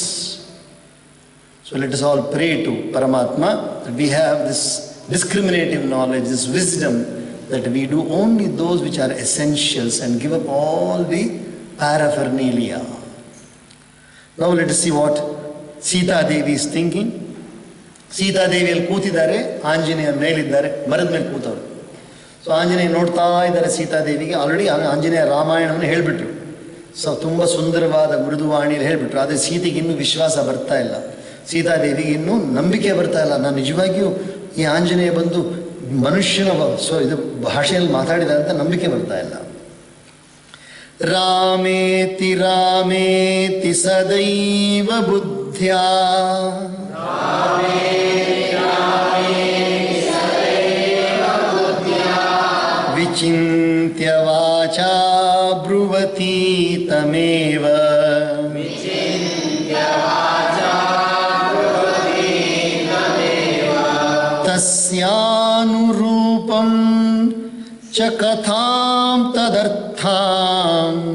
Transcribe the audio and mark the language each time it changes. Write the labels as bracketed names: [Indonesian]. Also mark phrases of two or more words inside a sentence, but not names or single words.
[English] So let us all pray to Paramatma that we have this discriminative knowledge, this wisdom, that we do only those which are essentials and give up all the paraphernalia. Now let us see what Sita Devi is thinking. [Kannada] Sita Devi ಅಲ್ಲಿ ಕೂತಿದ್ದಾರೆ, ಆಂಜನೇಯ ಮೇಲಿದ್ದಾರೆ, ಮರದ ಮೇಲೆ ಕೂತವರು. ಸೊ ಆಂಜನೇಯ ನೋಡ್ತಾ ಇದ್ದಾರೆ ಸೀತಾದೇವಿಗೆ. ಆಲ್ರೆಡಿ ಆಂಜನೇಯ ರಾಮಾಯಣವನ್ನು ಹೇಳಿಬಿಟ್ರು. ಸೊ ತುಂಬ ಸುಂದರವಾದ ಮೃದುವಾಣಿಯಲ್ಲಿ ಹೇಳಿಬಿಟ್ರು. ಆದರೆ ಸೀತೆಗೆ ಇನ್ನೂ ವಿಶ್ವಾಸ ಬರ್ತಾ ಇಲ್ಲ, ಸೀತಾದೇವಿಗೆ ಇನ್ನೂ ನಂಬಿಕೆ ಬರ್ತಾ ಇಲ್ಲ. ನಾನು ನಿಜವಾಗಿಯೂ ಈ ಆಂಜನೇಯ ಬಂದು ಮನುಷ್ಯನ ಇದು ಭಾಷೆಯಲ್ಲಿ ಮಾತಾಡಿದ ಅಂತ ನಂಬಿಕೆ ಬರ್ತಾ ಇಲ್ಲ. [Sanskrit] ರಾಮೇತಿ ರಾಮೇತಿ ಸದೈವ ಬುದ್ಧ್ಯಾ ವಿಚಿಂತ್ಯ ವಾಚಾ ಬ್ರುವತಿ ತಮೇವ ತಸ್ಯಾನುರೂಪಂ ಚ ಕಥಾಂ ತದರ್ಥಾಂ